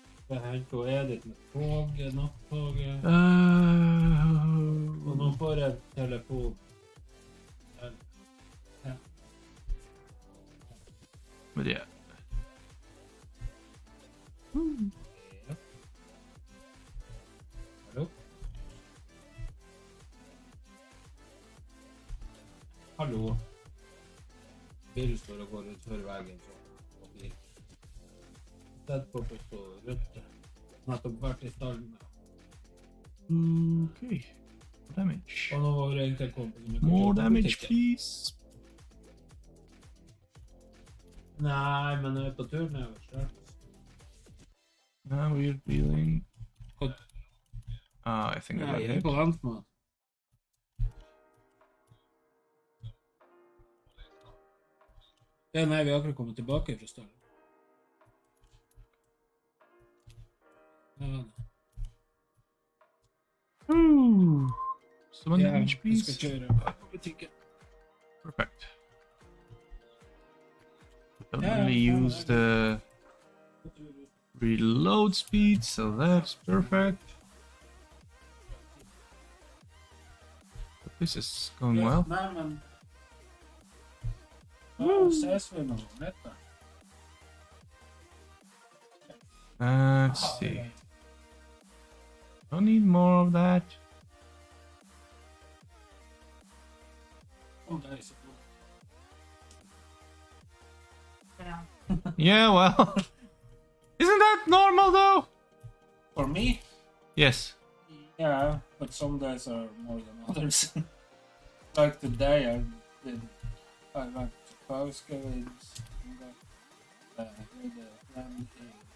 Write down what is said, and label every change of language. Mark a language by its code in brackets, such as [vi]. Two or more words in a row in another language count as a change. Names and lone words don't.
[no] Henke, hva er det med toget, nattoget? Og nå får jeg telefon. Ja. [en] But yeah. [no] Ja. Hallo? Hallo? Bilen står og går utfor veggen. Sett på rødt. Nettopp vært i stallen. [en] Okay. Damage. [no] Og nå var det egentlig kommet. [en] More damage, please. [no] Nei, men jeg er på tur nedover straks. [en] Now we're dealing. [no] Godt. [en] I think I [no] Nei, [en] got [no] jeg er [en] hit. [no] på Hansmann. Ja, nei, vi har akkurat kommet tilbake fra stallen. Ja, [en] So one [no] ja, [en] damage, [no] jeg [en] please. [no] skal kjøre på butikken. [en] Perfect. Don't Yeah, really yeah, use the reload speed, so that's perfect. But this is going well. [no] Nei, men... Ja, ses vi nå, nettopp. [en] Let's see. Don't need more of that. [no] Å, der er så bra. [en] Yeah. Yeah, well, isn't that normal though? For me? Yes. Yeah, but some days are more than others. Like today, I went to Påskevids and got with the lemon tea.